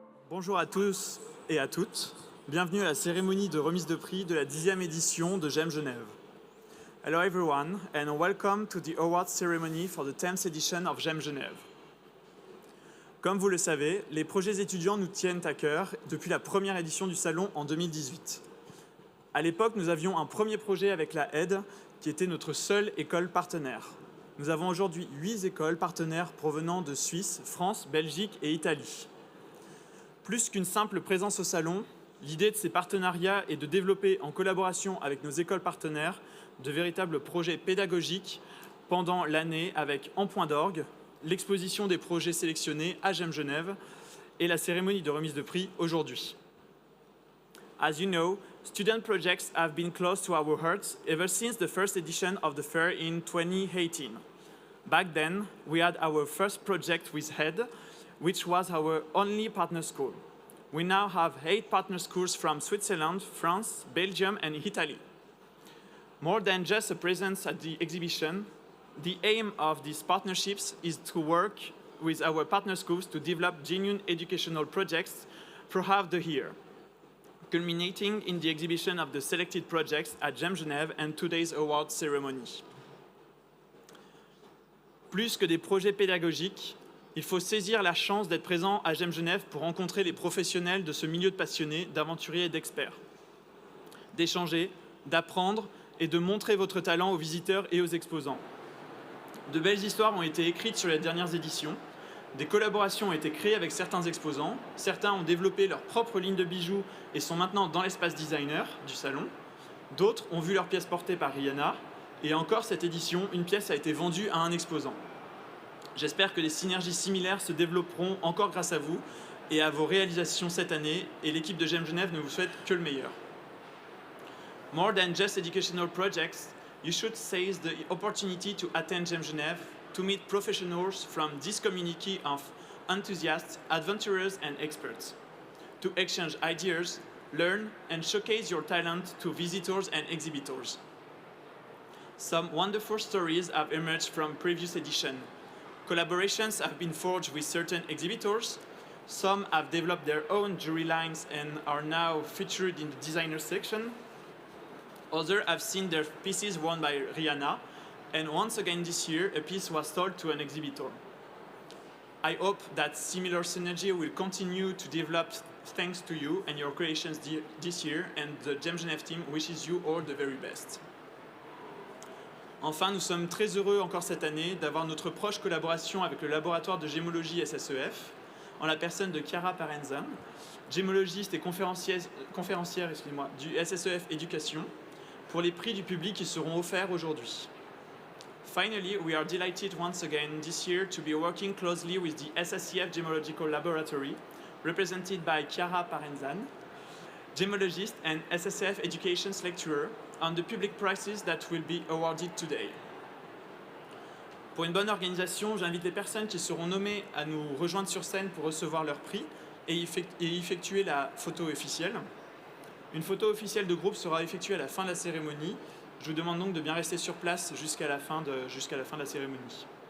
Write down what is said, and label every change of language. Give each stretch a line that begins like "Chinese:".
French: Bonjour à tous et à toutes. Bienvenue à la cérémonie de remise de prix de la 10e édition de GEM Genève.
English: Hello everyone and welcome to the awards ceremony for the 10th edition of GEM Genève.
French: Comme vous le savez, les projets étudiants nous tiennent à cœur depuis la première édition du salon en 2018. À l'époque, nous avions un premier projet avec la HED qui était notre seule école partenaire. Nous avons aujourd'hui 8 écoles partenaires provenant de Suisse, France, Belgique et Italie. Plus qu'une simple présence au salon, l'idée de ces partenariats est de développer en collaboration avec nos écoles partenaires de véritables projets pédagogiques pendant l'année avec en point d'orgue l'exposition des projets sélectionnés à GEM Genève et la cérémonie de remise de prix aujourd'hui.
English: As you know, student projects have been close to our hearts ever since the first edition of the fair in 2018. Back then, we had our first project with HED, which was our only partner school. We now have 8 partner schools from Switzerland, France, Belgium, and Italy. More than just a presence at the exhibition, the aim of these partnerships is to work with our partner schools to develop genuine educational projects throughout the year, culminating in the exhibition of the selected projects at GEM Genève and today's award ceremony.
French: Plus que des projets pédagogiques, il faut saisir la chance d'être présent à GEM Genève pour rencontrer les professionnels de ce milieu de passionnés, d'aventuriers et d'experts. D'échanger, d'apprendre et de montrer votre talent aux visiteurs et aux exposants. De belles histoires ont été écrites sur les dernières éditions. Des collaborations ont été créées avec certains exposants. Certains ont développé leur propre ligne de bijoux et sont maintenant dans l'espace designer du salon. D'autres ont vu leurs pièces portées par Rihanna. Et encore cette édition, une pièce a été vendue à un exposant. J'espère que des synergies similaires se développeront encore grâce à vous et à vos réalisations cette année, et l'équipe de GEM Genève ne vous souhaite que le meilleur.
English: More than just educational projects, you should seize the opportunity to attend GEM Genève, to meet professionals from this community of enthusiasts, adventurers and experts, to exchange ideas, learn and showcase your talent to visitors and exhibitors. Some wonderful stories have emerged from previous editions. Collaborations have been forged with certain exhibitors. Some have developed their own jewelry lines and are now featured in the designer section. Others have seen their pieces worn by Rihanna, and once again this year, a piece was sold to an exhibitor. I hope that similar synergy will continue to develop thanks to you and your creations this year, and the GEM Genève team wishes you all the very best.
French: Enfin, nous sommes très heureux encore cette année d'avoir notre proche collaboration avec le laboratoire de gémologie SSEF, en la personne de Chiara Parenzan, gémologiste et conférencière du SSEF Éducation, pour les prix du public qui seront offerts aujourd'hui.
English: Finally, we are delighted once again this year to be working closely with the SSEF Gemological Laboratory, represented by Chiara Parenzan, gemologist and SSEF Education lecturer, on the public prizes that will be awarded today.
French: Pour une bonne organisation, j'invite les personnes qui seront nommées à nous rejoindre sur scène pour recevoir leur prix et effectuer la photo officielle. Une photo officielle de groupe sera effectuée à la fin de la cérémonie. Je vous demande donc de bien rester sur place jusqu'à la fin de la cérémonie.